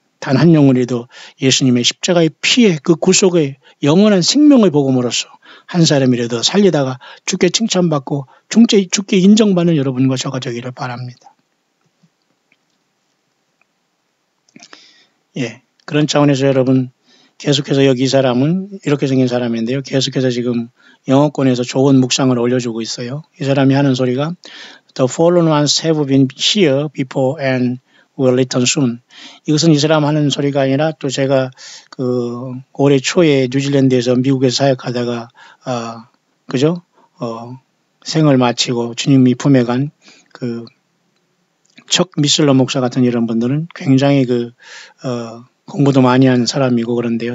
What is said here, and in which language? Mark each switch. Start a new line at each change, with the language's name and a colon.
Korean: 단 한 영혼이라도 예수님의 십자가의 피에 그 구속의 영원한 생명을 복음으로써 한 사람이라도 살리다가 주께 칭찬받고 주께 인정받는 여러분과 저가 되기를 바랍니다. 예, 그런 차원에서 여러분 계속해서 여기 이 사람은 이렇게 생긴 사람인데요. 계속해서 지금 영어권에서 좋은 묵상을 올려주고 있어요. 이 사람이 하는 소리가
English: The fallen ones have been here before and will return soon.
Korean: 이것은 이 사람 하는 소리가 아니라 또 제가 그 올해 초에 뉴질랜드에서 미국에서 사역하다가 그죠? 생을 마치고 주님이 품에 간 그 척 미슬러 목사 같은 이런 분들은 굉장히 공부도 많이 한 사람이고 그런데요.